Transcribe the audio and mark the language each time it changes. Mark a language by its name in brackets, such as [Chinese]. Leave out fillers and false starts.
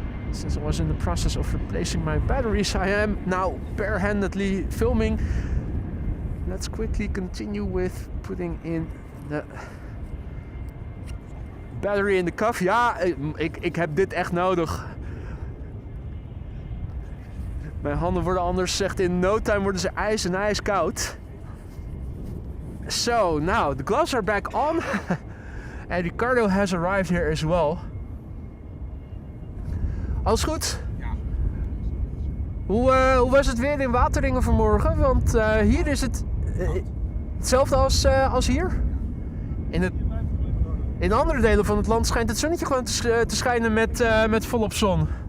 [English] Since I was in the process of replacing my batteries, I am now bare-handedly filming. Let's quickly continue with putting in the battery in the cuff. [Dutch] Ja, ik heb dit echt nodig. Mijn handen worden anders, zegt [English] in no time [Dutch] worden ze ijs en ijskoud. [English] So, now the gloves are back on. And Ricardo has arrived here as well. [Dutch] Alles goed? Ja. Hoe was het weer in Wateringen vanmorgen? Want hier is het hetzelfde als hier. In andere delen van het land schijnt het zonnetje gewoon te schijnen met volop zon.